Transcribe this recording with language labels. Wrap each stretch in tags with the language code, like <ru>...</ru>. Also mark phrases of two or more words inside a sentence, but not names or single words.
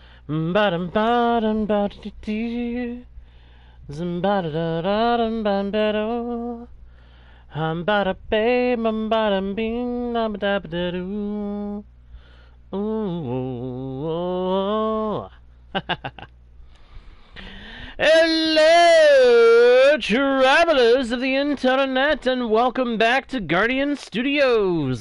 <en>Ba-dum ba-dum ba-dee-dee. Zim-ba-da-da-da-dum-bam-ba-do. Hum-ba-da-bam-bam-bing-dum-ba-da-ba-da-doo. Ooh. Hello, travelers of the internet, and welcome back to Guardian Studios.</en>